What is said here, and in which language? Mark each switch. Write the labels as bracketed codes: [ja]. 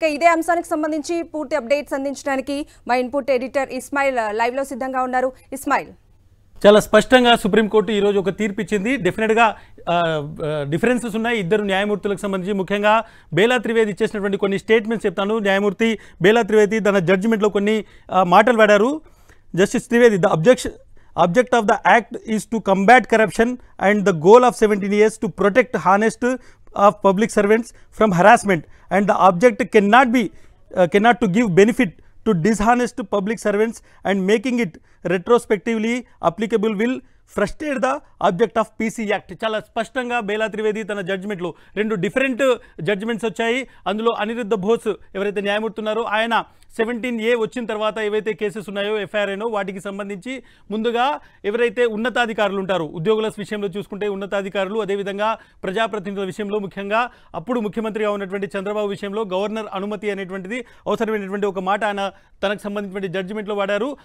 [te] ఇదే అంశానికి సంబంధించి పూర్తి అప్డేట్స్ అందించడానికి మా ఇన్పుట్ ఎడిటర్ ఇస్మాయిల్ లైవ్ లో సిద్ధంగా ఉన్నారు. ఇస్మాయిల్, చాలా స్పష్టంగా సుప్రీంకోర్టు ఈరోజు ఒక తీర్పు ఇచ్చింది. డెఫినెట్గా డిఫరెన్సెస్ ఉన్నాయి ఇద్దరు న్యాయమూర్తులకు సంబంధించి. ముఖ్యంగా బేలా త్రివేది ఇచ్చేసినటువంటి కొన్ని స్టేట్మెంట్స్ చెప్తాను. న్యాయమూర్తి బేలా త్రివేది తన జడ్జిమెంట్లో కొన్ని మాటలు వాడారు. [en] Justice Trivedi, the object of the act is to combat corruption and the goal of 17 years to protect honest of public servants from harassment, and the object cannot to give benefit to dishonest public servants, and making it retrospectively applicable will frustrate the object of PC Act. [te] చాలా స్పష్టంగా బేలా త్రివేది తన జడ్జిమెంట్లో రెండు different judgements వచ్చాయి. అందులో అనిరుద్ధ బోస్ ఎవరైతే న్యాయమూర్తి ఉన్నారో ఆయన 17A వచ్చిన తర్వాత ఏవైతే కేసెస్ ఉన్నాయో ఎఫ్ఐఆర్ఏనో వాటికి సంబంధించి ముందుగా ఎవరైతే ఉన్నతాధికారులు ఉంటారో ఉద్యోగుల విషయంలో చూసుకుంటే ఉన్నతాధికారులు, అదేవిధంగా ప్రజాప్రతినిధుల విషయంలో ముఖ్యంగా అప్పుడు ముఖ్యమంత్రిగా ఉన్నటువంటి చంద్రబాబు విషయంలో గవర్నర్ అనుమతి అనేటువంటిది అవసరమైనటువంటి ఒక మాట ఆయన తనకు సంబంధించినటువంటి జడ్జిమెంట్లో వాడారు.